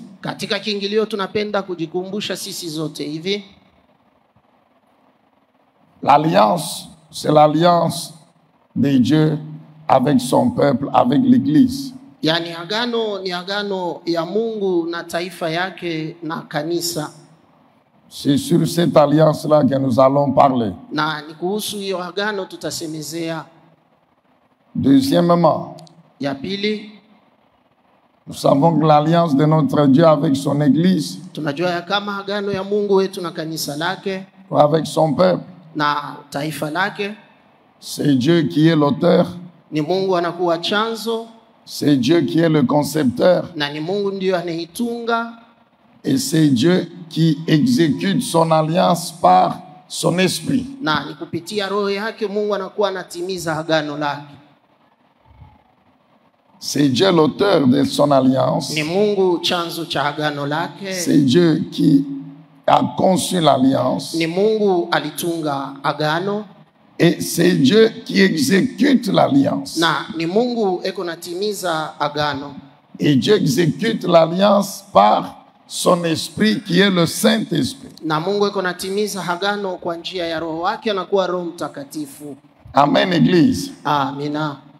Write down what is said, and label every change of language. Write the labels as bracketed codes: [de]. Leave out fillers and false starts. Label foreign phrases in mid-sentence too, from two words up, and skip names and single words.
[sw] Katika kiingilio tunapenda kujikumbusha sisi zote hivi. [fr] L'alliance, c'est l'alliance de Dieu avec son peuple, avec l'église. [sw] Yani agano ni agano ya Mungu na taifa yake na kanisa. [fr] C'est sur cette alliance-là que nous allons parler. [sw] Na ni kuhusu hiyo agano tutasemezea. [fr] Deuxièmement, [sw] ya pili, [fr] nous savons que l'alliance de notre Dieu avec son église, [sw] tunajua ya kama agano ya Mungu wetu na kanisa lake, [fr] avec son peuple, [sw] na taifa lake, [fr] c'est Dieu qui est l'auteur. [sw] Ni Mungu anakuwa chanzo. [fr] C'est Dieu qui est le concepteur. [sw] Na ni Mungu ndio anaitunga. [fr] Et c'est Dieu qui exécute son alliance par son esprit. [sw] Na ni kupitia roho yake Mungu anakuwa anatimiza agano lake. [fr] C'est Dieu l'auteur de son alliance. [sw] Ni Mungu chanzo cha agano lake. [fr] C'est Dieu qui a conçu l'alliance. [sw] Ni Mungu alitunga agano. [fr] Et c'est Dieu qui exécute l'alliance. [sw] Na ni Mungu eko natimiza agano. [fr] Et Dieu exécute l'alliance par son esprit qui est le Saint-Esprit. [sw] Na Mungu eko natimiza agano kwa njia ya roho wake anakuwa Roho Mtakatifu. [fr] Amen, église. [sw] Amina.